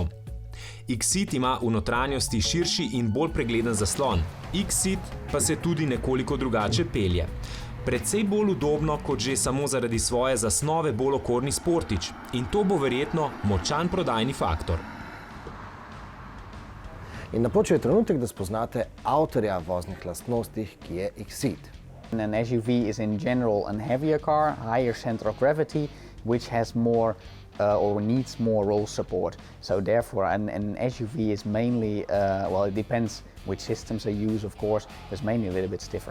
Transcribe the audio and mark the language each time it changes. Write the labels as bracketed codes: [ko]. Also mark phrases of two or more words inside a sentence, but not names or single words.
[sl] Exceed ima v notranjosti širši in bolj pregleden zaslon, Exceed pa se tudi nekoliko drugače pelje. Predvsej bolj udobno kot že samo zaradi svoje zasnove bolj okorni Sportič in to bo verjetno močan prodajni faktor. In napočil je trenutek, da spoznate avtorja voznih lastnostih, ki je Exceed. [en] An SUV is in general a heavier car, higher center of gravity, which has more or needs more roll support. So therefore an SUV is mainly, well, it depends which systems are used, of course, it's mainly a little bit stiffer.